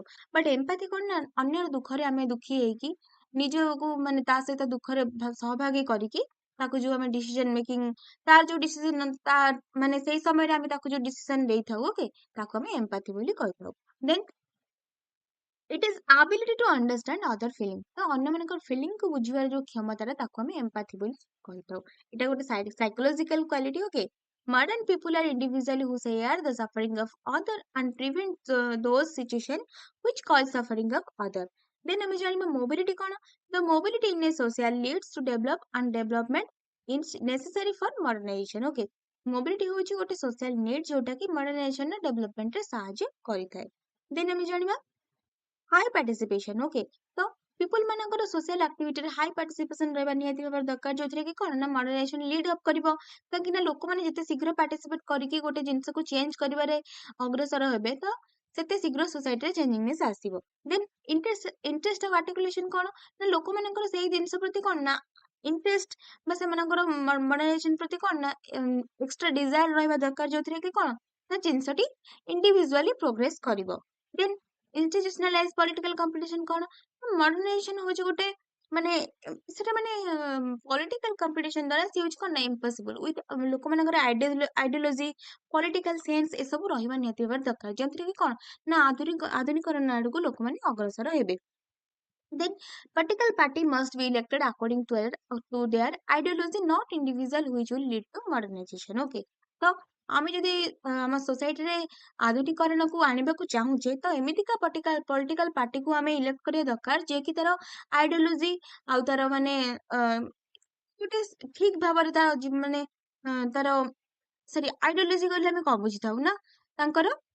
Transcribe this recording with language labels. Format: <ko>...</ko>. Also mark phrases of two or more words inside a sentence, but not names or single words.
<en>but empathy</en> <or>କଣ ନା ଅନ୍ୟର ଦୁଃଖରେ ଆମେ ଦୁଃଖୀ ହେଇକି ନିଜକୁ ମାନେ ତା ସହିତ ଦୁଃଖରେ ସହଭାଗୀ କରିକି ତାକୁ ଯୋଉ ଆମେ</or> <en>decision making</en> <or>ତାର ଯୋଉ ଡିସିଜନ ତା ମାନେ ସେଇ ସମୟରେ ଆମେ ତାକୁ ଯୋଉ ଡିସିଜନ ଦେଇଥାଉ ଓକେ ତାକୁ ଆମେ ଏମ୍ପାଥି ବୋଲି କହିଥାଉ।</or> <en>then it is ability to understand other feeling.</en> <or>ତ ଅନ୍ୟମାନଙ୍କର ଫିଲିଂ କୁ ବୁଝିବାର ଯୋଉ କ୍ଷମତାଟା ତାକୁ ଆମେ ଏମ୍ପାଥି ବୋଲି କହିଥାଉ। ଏଇଟା ଗୋଟେ</or> <en>psychological quality.</en> <or>ଓକେ,</or> <en>Modern people are individuals who share the suffering of other and prevent those situations which cause suffering of other.</en> <or>Then ଆମେ ଜାଣିବା mobility କ'ଣ?</or> <en>The mobility in a social leads to develop and development is necessary for modernization.</en> <or>Okay. Mobility ହେଉଛି ଗୋଟେ</or> <en>social need</en> <or>ଯୋଉଟା କି modernization ର development ରେ ସାହାଯ୍ୟ କରିଥାଏ. Then ଆମେ ଜାଣିବା</or> <en>high participation.</en> <or>Okay. ତ people ମାନଙ୍କର social activity ରେ</or> <en>high participation</en> <or>ରହିବା ନିହାତି ଭାବରେ ଦରକାର ଯୋଉଥିରେ କି କ'ଣ ନା modernization</or> <en>lead up</en> <or>କରିବ କାହିଁକି ନା ଲୋକମାନେ ଯେତେ ଶୀଘ୍ର participate କରିକି ଗୋଟେ ଜିନିଷକୁ change କରିବାରେ ଅଗ୍ରସର ହେବେ ତ ସେତେ ଶୀଘ୍ର society ରେ changingness ଆସିବ. Then</or> <en>interest of articulation</en> <or>କ'ଣ ନା ଲୋକମାନଙ୍କର ସେଇ ଜିନିଷ ପ୍ରତି କ'ଣ ନା interest ବା ସେମାନଙ୍କର modernization ପ୍ରତି କ'ଣ ନା</or> <en>extra desire</en> <or>ରହିବା ଦରକାର ଯୋଉଥିରେ କି କ'ଣ ନା ଜିନିଷଟି</or> <en>individually progress</en> <or>କରିବ. Then</or> <en>institutionalized political competition</en> <or>କ'ଣ modernization ହଉଛି ଗୋଟେ ମାନେ ସେଟା ମାନେ</or> <en>political competition</en> <or>ଦ୍ୱାରା ସେ ହଉଛି କ'ଣ ନା</or> <en>impossible with</en> <or>ଲୋକମାନଙ୍କର</or> <en>ideology political sense</en> <or>ଏସବୁ ରହିବା ନିହାତି ଭାବରେ ଦରକାର ଯେଉଁଥିରେ କି କ'ଣ ନା ଆଧୁନିକରଣ ଆଡକୁ ଲୋକମାନେ ଅଗ୍ରସର ହେବେ.</or> <en>Then political party must be elected according to their ideology, not individual which will lead to modernization. Okay.</en> <or>ତ ଆମେ ଯଦି ଆମ ସୋସାଇଟିରେ ଆଧୁନିକରଣକୁ ଆଣିବାକୁ ଚାହୁଁଛେ ତ ଏମିତିକା</or> <en>political partyକୁ</en> <or>ଆମେ ଇଲେକ୍ଟ କରିବା ଦରକାର ଯିଏକି ତାର ଆଇଡିଓଲୋଜି ଆଉ ତାର ମାନେ ଗୋଟେ ଠିକ ଭାବରେ ତାର ମାନେ ତାର ସରି ଆଇଡିଓଲୋଜି କହିଲେ ଆମେ କଣ ବୁଝିଥାଉ ନା ତାଙ୍କର</or>